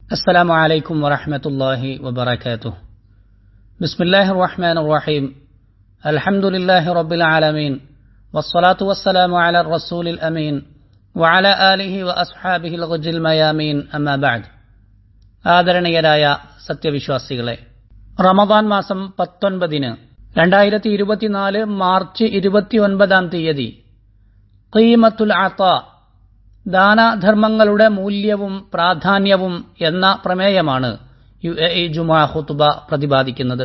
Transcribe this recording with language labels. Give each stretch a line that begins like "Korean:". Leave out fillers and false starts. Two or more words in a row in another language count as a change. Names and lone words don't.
Arabic: السلام عليكم ورحمة الله وبركاته. بسم الله الرحمن الرحيم. الحمد لله رب العالمين والصلاة والسلام على الرسول الأمين وعلى آله وأصحابه الغج الميامين أما بعد.
Malayalam: ആദരണീയരായ സത്യവിശ്വാസികളെ, റമദാൻ മാസം 19 2024 മാർച്ച് 29
Arabic: قيمة العطاء,
Malayalam: ദാനധർമ്മങ്ങളുടെ മൂല്യവും പ്രാധാന്യവും എന്ന പ്രമേയമാണ് UAE ജുമുഅ ഖുതുബ പ്രതിപാദിക്കുന്നത്.